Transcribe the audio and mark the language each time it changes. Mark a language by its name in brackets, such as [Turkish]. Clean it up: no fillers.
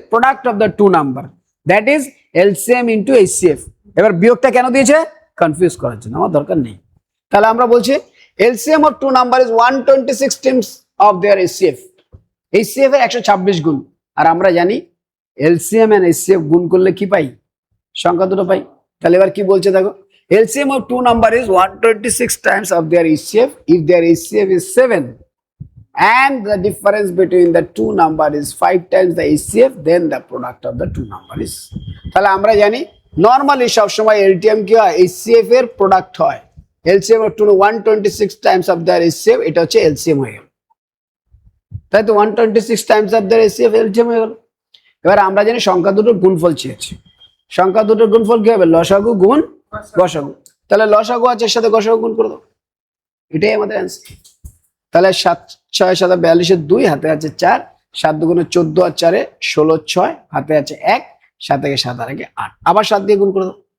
[Bangla] Product of the 2 number, that is LCM into HCF. এবার বিয়োগটা কেন দিয়েছে? কনফিউজ করার জন্য, আমার দরকার নেই। তাহলে আমরা বলছি LCM of 2 number is 126 Times of their HCF, HCF এর 126 গুণ। আর আমরা জানি এলসিএম এন্ড এইচসিএফ গুণ করলে কি পাই? সংখ্যা দুটো পাই। তাহলে এবার কি বলছে দেখো, [English] LCM of 2 number is 126 times of their HCF. If their HCF is 7 and the difference between the 2 number is 5 times the HCF, then the product of the 2 number is. [Bangla] তাহলে আমরা জানি নরমালি সব সময় LTM কি হয়? HCF এর product হয়। LCM of 126 times of their HCF, এটা হচ্ছে LCM হয়ে গেল। তাই তো 126 times of their HCF LCM হয়ে গেল। এবার আমরা জানি সংখ্যা দুটোর গুণফল চেয়েছি। সংখ্যা দুটোর গুণফল কি হবে? লসাগু গুণ গসাগু। তাহলে লসাগু আছে, এর সাথে গসাগু গুণ করে দাও, এটাই আমাদের অ্যান্সার। তাহলে 7 6 7 42 2, হাতে আছে 4, 7 2 14 আর 4 16 6, হাতে আছে 1, 7 থেকে 7 আর 8, আবার 7 দিয়ে গুণ করে দাও।